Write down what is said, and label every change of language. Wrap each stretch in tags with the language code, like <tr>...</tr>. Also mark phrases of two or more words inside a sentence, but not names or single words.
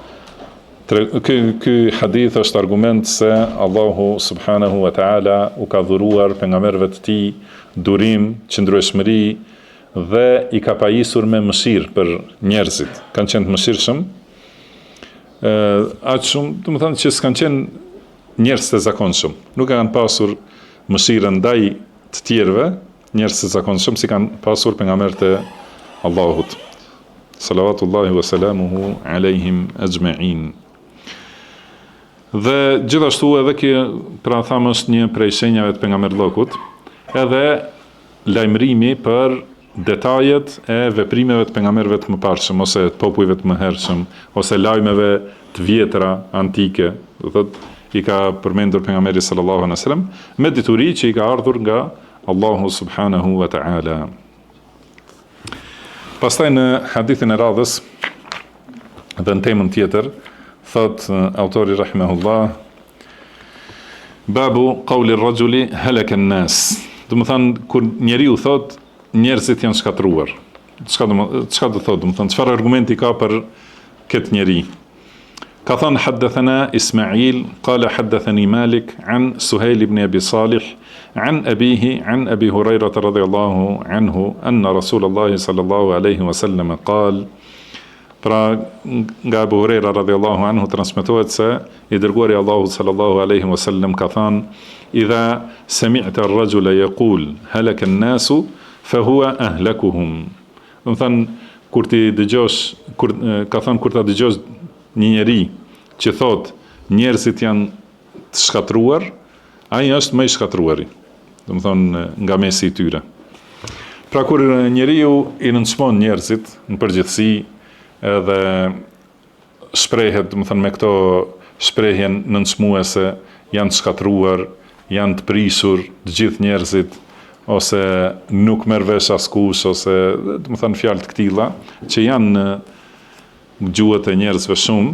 <sq>Ky hadith është argument se Allahu</sq> <ar>سبحانه وتعالى</ar> <sq>u ka dhuruar pejgamberëve të tij durim, qëndrueshmëri dhe i ka pajisur me mëshirë për njerëzit. Kanë qenë të mëshirshëm. Aq shumë, do të thonë që s'kan qenë njerëz të zakonshëm. Nuk kanë pasur mëshirë ndaj të tjerëve, njerëz të zakonshëm si kanë pasur pejgamberët e Allahut.</sq> <ar>صلوات الله وسلامه عليهم أجمعين.</ar> <sq>Dhe gjithashtu edhe kjo, pra thamë, është një prej shenjave të pejgamberllokut, edhe lajmërimi për detajet e veprimeve të pejgamberëve të mëparshëm ose të popujve të mëhershëm ose lajmeve të vjetra antike, do thotë i ka përmendur pejgamberi</sq> <ar>صلى الله عليه وسلم</ar> <sq>me dituri që i ka ardhur nga Allahu</sq> <ar>سبحانه وتعالى.</ar> <sq>Pastaj në hadithin e radhës dhe në temën tjetër, thot autori rahimahullah,</sq> <ar>باب قول الرجل هلك الناس.</ar> <sq>Do të thonë kur njeriu thot njerëzit janë shkatruar. çka do thotë, do të thonë çfarë argumenti ka për këtë njeri. Ka thënë</sq> <ar>حدثنا إسماعيل، قال حدثني مالك عن سهيل بن أبي صالح عن أبيه عن أبي هريرة رضي الله عنه أن رسول الله صلى الله عليه وسلم قال.</ar> <sq>Pra nga Abu Huraira</sq> <ar>رضي الله عنه</ar> <sq>transmetohet se i dërguari Allahu</sq> <ar>صلى الله عليه وسلم</ar> <sq>ka thënë:</sq> <ar>"إذا سمعت الرجل يقول هلك الناس فهو أهلكهم."</ar> <sq>Do të thënë kur ti dëgjosh kur ta dëgjosh një njeri që thot njerëzit janë të shkatruar, ai është më i shkatruari. Do të thonë nga mesi i tyre. Pra kur njeriu i nënçmon njerëzit në përgjithësi edhe shprehet, do të thonë me këto shprehje nënçmuese, janë të shkatruar, janë të prisur të gjithë njerëzit, ose nuk merr vesh askush, ose do të thonë fjalë të këtilla që janë në gjuhët e njerëzve shumë.</sq>